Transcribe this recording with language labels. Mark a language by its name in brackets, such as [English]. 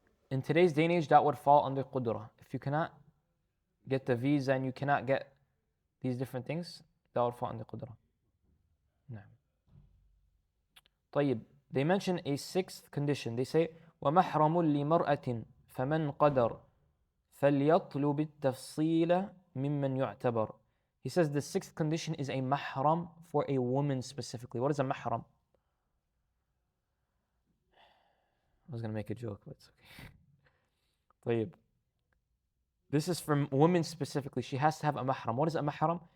[English] In today's day and age, that would fall under qudra. If you cannot get the visa and you cannot get these different things, that would fall under qudra. No. طيب, they mention a sixth condition. They say, [Arabic] وَمَحْرَمٌ لِمَرْأَةٍ فَمَنْ قَدَرْ فَلْيَطْلُبِ التَّفْصِيلَ مِمَّنْ يُعْتَبَرْ. [English] He says the sixth condition is a mahram for a woman specifically. What is a mahram? I was going to make a joke, but it's okay. [Arabic] طيب. [English] This is for women specifically. She has to have a mahram. What is a mahram?